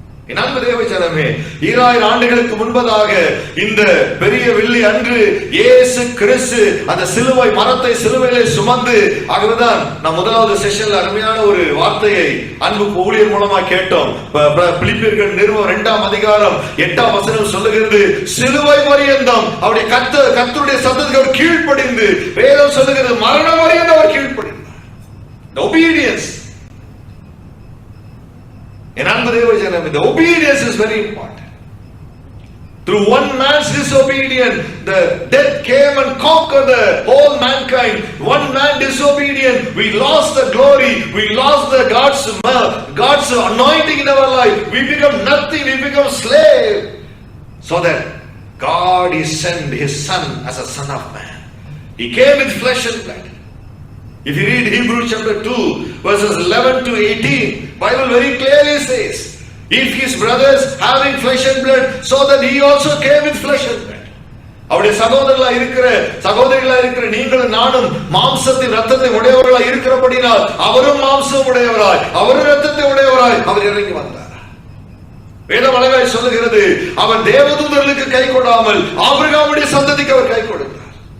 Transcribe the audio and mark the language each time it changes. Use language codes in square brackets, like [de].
[ta] என் அன்பு தேவ ஜனமே, 2000 ஆண்டுகளுக்கு முன்பதாக இந்த பெரிய வெள்ளி அன்று இயேசு கிறிஸ்து அந்த சிலுவை மரத்தை சிலுவையிலே சுமந்து, ஆகவேதான் நான் முதலாவது செஷன்ல அருமையான ஒரு வார்த்தையை அன்பு ஊழியர் மூலமா கேட்டோம். பிலிப்பியர்கள் நிறுவனம் 2ஆம் அதிகாரம் 8ஆம் வசனம் சொல்லுகிறது, சிலுவை பரியந்தம் அவருடைய கர்த்தருடைய சத்தத்துக்கு அவர் கீழ்ப்படிந்து, வேதம் சொல்லுகிறது மரணம் பரியந்தம் அவர் கீழ்ப்படிந்தார். [en] Obedience. In the obedience is very important. Through one man's disobedience, the death came and conquered the whole mankind. One man disobedient, we lost the glory, we lost the God's anointing in our life. We become nothing, we become slave. So that God God He sent His Son as a Son of Man. He came with flesh and blood. If you read Hebrews chapter 2 verses 11 to 18, Bible very clearly says, if His brothers having flesh and blood, so that He also came with flesh and blood. [ta] அவருடைய சகோதரிகளா இருக்கிற நீங்களும் நானும் மாம்சத்தின் ரத்தத்தை உடையவர்களா இருக்கிறபடினால் அவரும் மாம்சம் உடையவராய், அவரும் ரத்தத்தை உடையவராய் அவர் இறங்கி வந்தார். வேதம் அழகாய் சொல்லுகிறது, அவர் தேவதூதர்களுக்கு கை கொடாமல் ஆபிரகாமுடைய சந்ததிக்கு அவர் கை கொடுத்தார்.